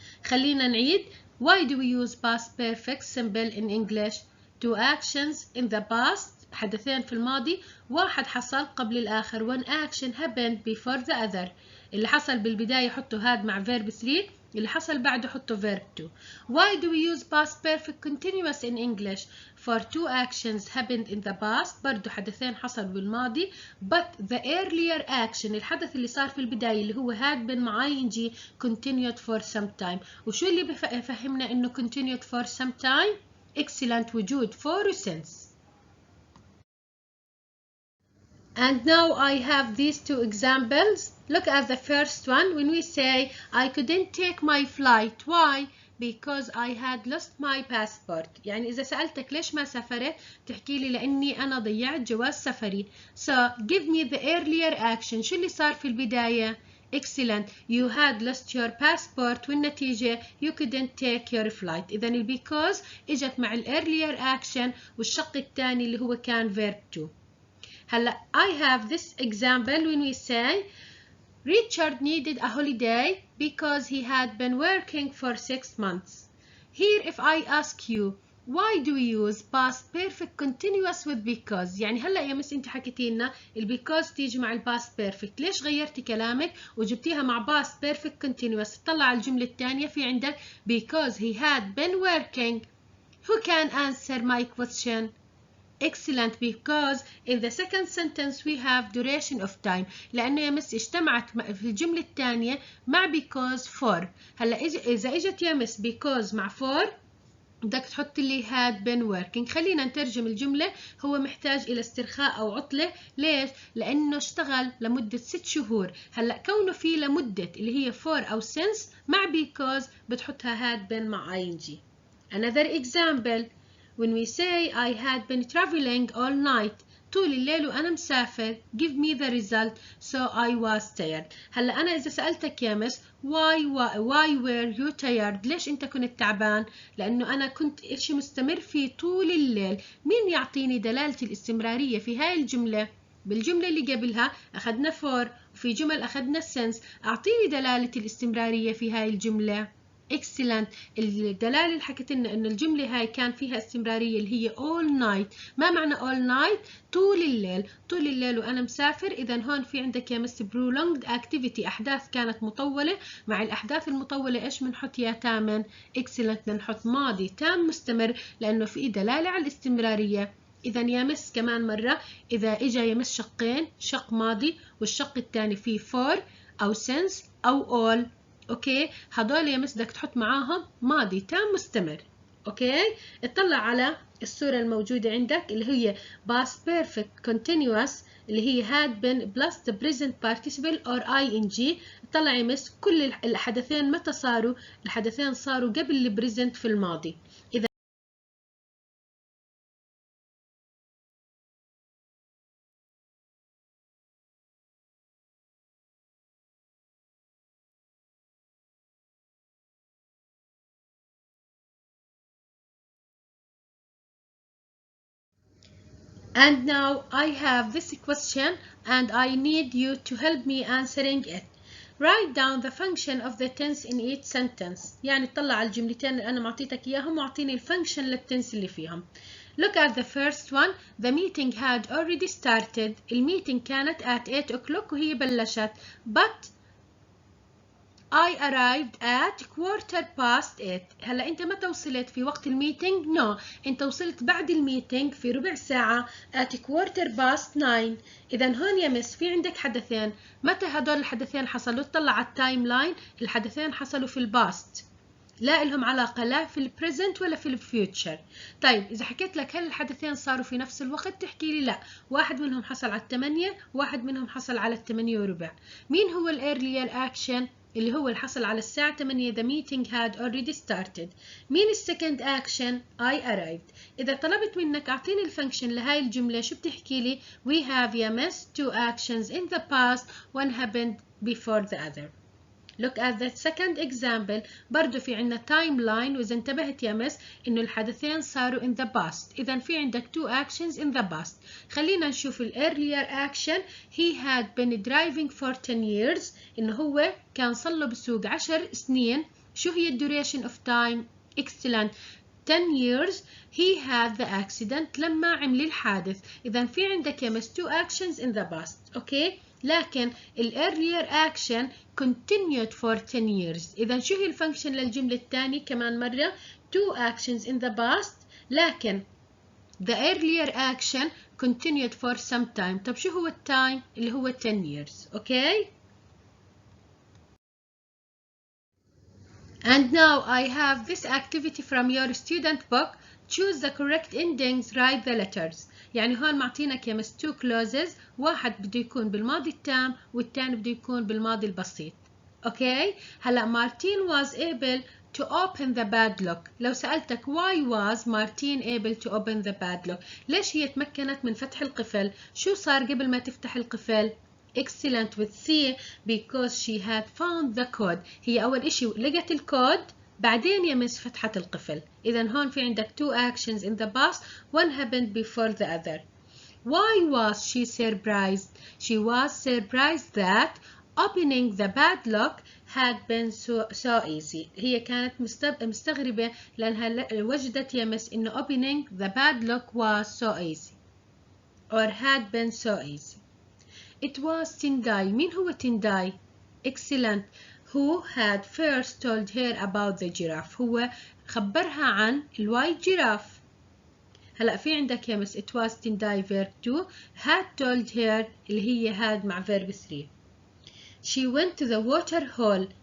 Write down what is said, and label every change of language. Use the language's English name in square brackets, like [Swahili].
[Arabic] خلينا نعيد. [English] Why do we use past perfect simple in English? Two actions in the past، [Arabic] حدثين في الماضي، واحد حصل قبل الآخر. [English] one action happened before the other. [Arabic] اللي حصل بالبداية حطوا had مع verb 3، اللي حصل بعده حطوا verb 2. [English] Why do we use past perfect continuous in English? For two actions happened in the past، [Arabic] برضو حدثين حصلوا بالماضي. [English] but the earlier action، [Arabic] الحدث اللي صار في البداية اللي هو [English] had been مع ing continued for some time. [Arabic] وشو اللي بفهمنا إنه [English] continued for some time؟ [Arabic] excellent وجود for since. [English] And now I have these two examples. Look at the first one. When we say I couldn't take my flight. Why? Because I had lost my passport. [Arabic] يعني إذا سألتك ليش ما سافرت تحكي لي لأني أنا ضيعت جواز سفري. [English] So give me the earlier action. [Arabic] شو اللي صار في البداية؟ Excellent. [English] You had lost your passport والنتيجة you couldn't take your flight. [Arabic] إذا because إجت مع earlier action والشق الثاني اللي هو كان verb to. [English] هلا I have this example when we say Richard needed a holiday because he had been working for 6 months. Here if I ask you why do we use past perfect continuous with because؟ [Arabic] يعني هلا يا مس انت حكيتي لنا because تيجي مع past perfect، ليش غيرتي كلامك وجبتيها مع past perfect continuous؟ طلع على الجملة الثانية في عندك [English] because he had been working. Who can answer my question? Excellent, because in the second sentence we have duration of time. [Arabic] لأنه يا مس اجتمعت في الجملة الثانية مع because for. هلا إذا إجت يا مس because مع for بدك تحط لي had been working. خلينا نترجم الجملة. هو محتاج إلى استرخاء أو عطلة. ليش؟ لأنه اشتغل لمدة 6 شهور. هلا كونه في لمدة اللي هي for أو since مع because بتحطها had been مع ing. [English] Another example. When we say I had been traveling all night. [Arabic] طول الليل وأنا مسافر. [English] Give me the result. So I was tired. [Arabic] هلا أنا إذا سألتك يا مس [English] why were you tired؟ [Arabic] ليش أنت كنت تعبان؟ لأنه أنا كنت إشي مستمر فيه طول الليل. مين يعطيني دلالة الاستمرارية في هاي الجملة؟ بالجملة اللي قبلها أخذنا for وفي جمل أخذنا since. أعطيني دلالة الاستمرارية في هاي الجملة. excellent. الدلالة اللي حكت لنا إنه الجملة هاي كان فيها استمرارية اللي هي all night. ما معنى all night؟ طول الليل. طول الليل وأنا مسافر. إذا هون في عندك يا مس prolonged activity، أحداث كانت مطولة. مع الأحداث المطولة إيش بنحط يا ثامن؟ excellent. بنحط ماضي تام مستمر لأنه في دلالة على الاستمرارية. إذا يا مس كمان مرة إذا إجا يا مس شقين، شق ماضي والشق الثاني فيه for أو since أو all. اوكي، هدول يا مس بدك تحط معاهم ماضي تام مستمر. اوكي، اطلع على الصورة الموجودة عندك اللي هي past perfect continuous اللي هي [English] had been plus the present participle or ing. [Arabic] اطلع يا مس كل الحدثين متى صاروا؟ الحدثين صاروا قبل البريزنت في الماضي. [English] إذا And now I have this question and I need you to help me answering it. Write down the function of the tense in each sentence. [Arabic] يعني اطلع على الجملتين اللي أنا معطيتك إياهم وأعطيني الفانكشن للتنس اللي فيهم. [English] Look at the first one. The meeting had already started. [Arabic] الميتينج كانت [English] at 8 o'clock [Arabic] وهي بلشت. [English] But I arrived at 8:15. [Arabic] هلا انت متى وصلت في وقت الميتينج؟ نو، انت وصلت بعد الميتينج في ربع ساعة at 9:15. اذا هون يا مس في عندك حدثين، متى هدول الحدثين حصلوا؟ اطلع على التايم لاين، الحدثين حصلوا في الباست، لا إلهم علاقة لا في البريزنت ولا في الفيوتشر. طيب إذا حكيت لك هل الحدثين صاروا في نفس الوقت تحكي لي لا، واحد منهم حصل على 8 وواحد منهم حصل على 8:15. مين هو الإيرلير أكشن؟ اللي هو اللي حصل على الساعة 8. [English] The meeting had already started. [Arabic] مين السكند أكشن؟ [English] I arrived. [Arabic] إذا طلبت منك أعطيني الفانكشن لهاي الجملة شو بتحكي لي؟ [English] We have [Arabic] يا مس [English] two actions in the past, one happened before the other. Look at the second example. [Arabic] برضو في عنا timeline، وإذا انتبهت يا مس إنه الحدثين صاروا in the past، إذا في عندك [English] two actions in the past. [Arabic] خلينا نشوف ال earlier action. [English] He had been driving for 10 years. [Arabic] إنه هو كان صار بسوق 10 سنين. شو هي ال [English] duration of time؟ excellent. 10 years. He had the accident [Arabic] لما عمل الحادث. إذا في عندك يا مس [English] two actions in the past. Okay? لكن ال earlier action continued for 10 years. [Arabic] إذا شو هي الفانكشن للجملة الثانية كمان مرة؟ [English] two actions in the past، لكن the earlier action continued for some time. [Arabic] طب شو هو التايم؟ اللي هو 10 years. [English] Okay? And now I have this activity from your student book. Choose the correct endings, write the letters. [Arabic] يعني هون معطينك يا مس two clauses، واحد بده يكون بالماضي التام والثاني بده يكون بالماضي البسيط. [English] Okay? هلا Martin was able to open the padlock. [Arabic] لو سألتك [English] why was Martin able to open the padlock؟ [Arabic] ليش هي تمكنت من فتح القفل؟ شو صار قبل ما تفتح القفل؟ [English] Excellent with C because she had found the code. [Arabic] هي أول إشي لقت الكود، بعدين يا مس فتحت القفل. [English] إذا هون في عندك two actions in the past, one happened before the other. Why was she surprised? She was surprised that opening the padlock had been so easy. [Arabic] هي كانت مستغربة لأنها وجدت يا مس إنه [English] opening the padlock was so easy or had been so easy. It was Tindai. [Arabic] مين هو تنداي؟ Excellent. [English] Who had first told her about the giraffe. [Arabic] هو خبرها عن الوايت جيراف. هلأ في عندك يا مس it was Tindai verb 2، had told her اللي هي had مع verb 3. [English] She went to the water hole.